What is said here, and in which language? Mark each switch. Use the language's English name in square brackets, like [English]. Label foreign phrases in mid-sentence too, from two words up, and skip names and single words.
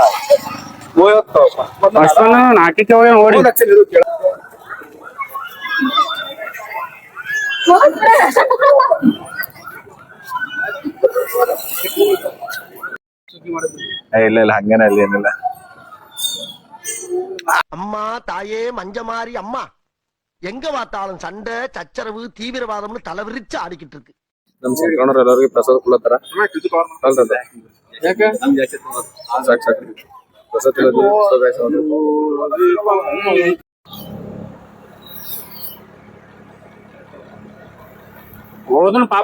[Kannada] ನಾಟಿಕೆ ನೋಡಿ ಇಲ್ಲ ಹಂಗೇನ ಅಲ್ಲಿ ಏನಿಲ್ಲ. [Tamil] அம்மா தாயே மஞ்சமாரி அம்மா எங்க பார்த்தாலும் சண்டை சச்சரவு தீவிரவாதம்னு தலைவிரிச்சு ஆடிக்கிட்டு இருக்கு. [Kannada] ನಮ್ ಶಂಕರಣ್ಣವ್ರು ಎಲ್ಲರಿಗೂ ಪ್ರಸಾದ ಕೊಡ್ಲತ್ತಾರ. ಯಾಕೆ ಸಾಕು ಪ್ರಸಾದ ಹೋದನು ಪಾಪ.